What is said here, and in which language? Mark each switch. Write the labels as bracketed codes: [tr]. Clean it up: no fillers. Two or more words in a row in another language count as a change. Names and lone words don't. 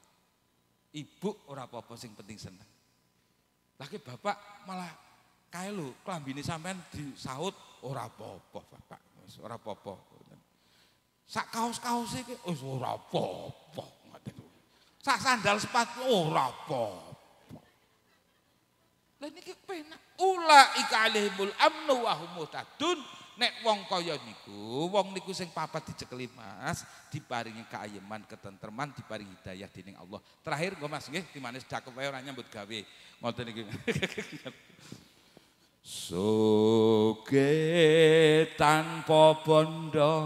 [jv] Ibu ora apa-apa sing penting seneng. Lah ki bapak malah kae lho klambine sampean disaut ora apa-apa, Bapak. Wis ora apa-apa. Sak kaos-kaose iki wis ora apa-apa ngoten. Sak sandal sepatu ora apa-apa. Lah niki penak. [ar] Ulaika alaihimul amnu wa hum muhtadun. [jv] Nek wong kaya niku, wong niku sing papat dicekeli Mas, diparingi keayeman, ketentreman, diparingi hidayah dening Allah. Terakhir nggo Mas nggih, dimane sedekah wae ora nyambut gawe. Ngoten iki. Soge tanpa bondo.